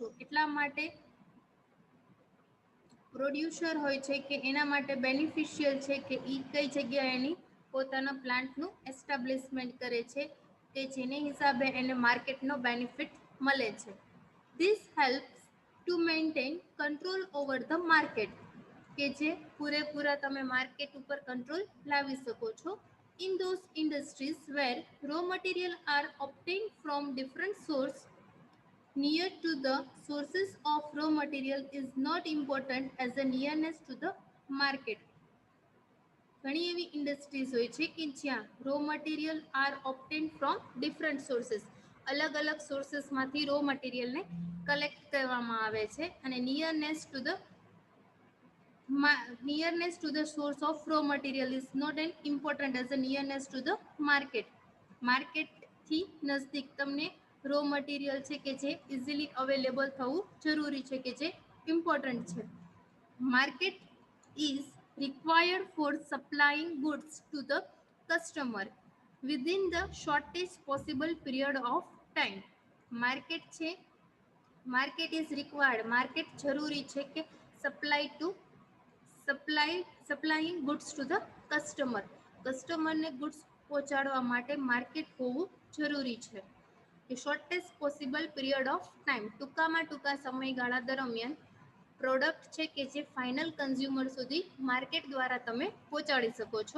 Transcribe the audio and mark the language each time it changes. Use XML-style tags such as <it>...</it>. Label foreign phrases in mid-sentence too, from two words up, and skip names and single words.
<gu>એટલા માટે પ્રોડ્યુસર હોય છે કે એના માટે બેનિફિશિયલ છે કે એ કઈ જગ્યાએ એની પોતાના પ્લાન્ટનું એસ્ટાબ્લિશમેન્ટ કરે છે કે જેને હિસાબે એને માર્કેટનો બેનિફિટ મળે છે.</gu> <en>This helps to maintain control over the market,</en> <gu>કે જે પૂરેપૂરા તમે માર્કેટ ઉપર કંટ્રોલ લાવી શકો છો.</gu> <en>In those industries where raw material are obtain from different source, near to the sources of raw material is not important as a nearness to the market.</en> <gu>ઘણી એવી ઇન્ડસ્ટ્રીઝ હોય છે કે જ્યાં</gu> <en>raw material are obtain from different sources,</en> <gu>અલગ અલગ સોર્सेसમાંથી રો મટીરિયલને કલેક્ટ કરવામાં આવે છે અને</gu> <en>nearness to the source of raw material is not an important as a nearness to the market.</en> <gu>માર્કેટથી નજદીક તમને</gu> <en>raw material</en> <gu>છે કે જે</gu> <en>easily available</en> <gu>થવું જરૂરી છે, કે જે ઇમ્પોર્ટન્ટ છે.</gu> <en>market is required for supplying goods to the customer within the shortest possible period of time.</en> <gu>માર્કેટ છે,</gu> <en>market is required,</en> <gu>માર્કેટ જરૂરી છે કે</gu> <en>supplying goods to the customer,</en> <gu>કસ્ટમરને ગુડ્સ પહોંચાડવા માટે માર્કેટ હોવું જરૂરી છે. કે</gu> <en>shortest possible period of time,</en> <gu>ટૂંકામાં ટૂંકા સમયગાળા દરમિયાન પ્રોડક્ટ છે કે જે</gu> <en>final consumer</en> <gu>સુધી માર્કેટ દ્વારા તમે પહોંચાડી શકો છો.</gu>